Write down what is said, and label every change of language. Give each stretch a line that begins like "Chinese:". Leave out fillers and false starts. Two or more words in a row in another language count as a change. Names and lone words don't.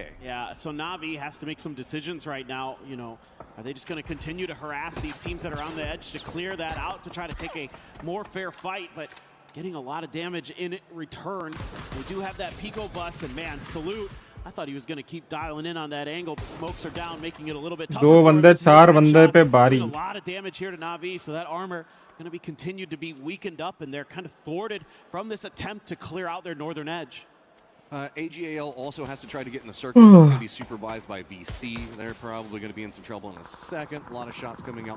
English: Yeah, so Na'Vi has to make some decisions right now. You know, are they just going to continue to harass these teams that are on the edge to clear that out, to try to take a more fair fight, but getting a lot of damage in return. They do have that Pico bus, and man, Salute, I thought he was going to keep dialing in on that angle, but smokes are down, making it a little bit tougher.
Hindi: दो बंदे चार बंदे पे बारी.
English: A lot of damage here to Na'Vi, so that armor going to be continued to be weakened up, and they're kind of thwarted from this attempt to clear out their northern edge. AGAL also has to try to get in the circle. It's going to be supervised by VC. They're probably going to be in some trouble in a second. A lot of shots coming out.